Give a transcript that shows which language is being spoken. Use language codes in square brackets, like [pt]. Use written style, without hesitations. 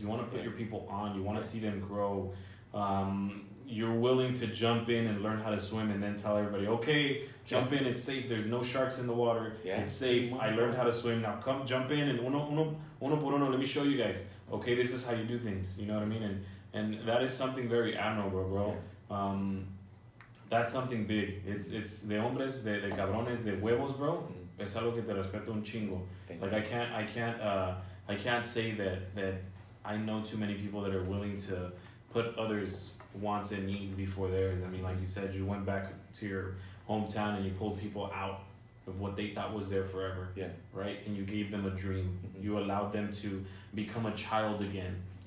[en] You want to put your people on. You want to see them grow. You're willing to jump in and learn how to swim, and then tell everybody, okay, jump in, it's safe, there's no sharks in the water, it's safe, I learned how to swim, now come jump in and [es] uno por uno, [en] let me show you guys, okay, this is how you do things, you know what I mean? And that is something very admirable, bro. That's something big. [es] It's de hombres, de cabrones, de huevos, bro. Es algo que te respeto un chingo. [en] Like I can't say that I know too many people that are willing to put others' wants and needs before theirs. I mean, like you said, you went back to your hometown and you pulled people out of what they thought was there forever. Right? And you gave them a dream. You allowed them to become a child again.